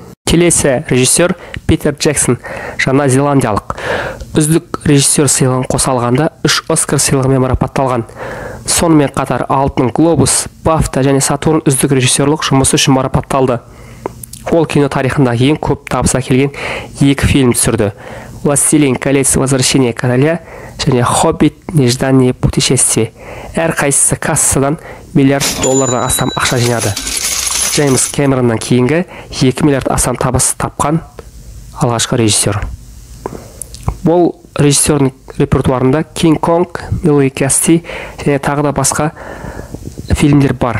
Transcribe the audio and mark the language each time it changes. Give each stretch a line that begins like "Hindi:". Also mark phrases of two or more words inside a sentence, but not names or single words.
Kazakh: Келесі режиссер Питер Джексон, жаңа зеландиялық. Үздік режиссер сыйлығын қоса алғанда 3 Оскар сыйлығымен марапатталған. Сонымен қатар Алтын глобус, Бафта және Сатурн үздік режиссерлік жұмысы үшін марапатталды. Ол кино тарихындағы ең көп табыс әкелген 2 фильм түсірді. «Властелин колец. Возвращение короля» және «Хоббит. Нежданное путешествие». Әрқайсысы кассадан миллиард доллардан астам ақша жинады. Джеймс Кэмероннан кейінгі 2 миллиард астам табыс тапқан алғашқы режиссер. Бұл режиссердің репертуарында «Кинг Конг», «Милый Касти» және тағы да басқа фильмдер бар.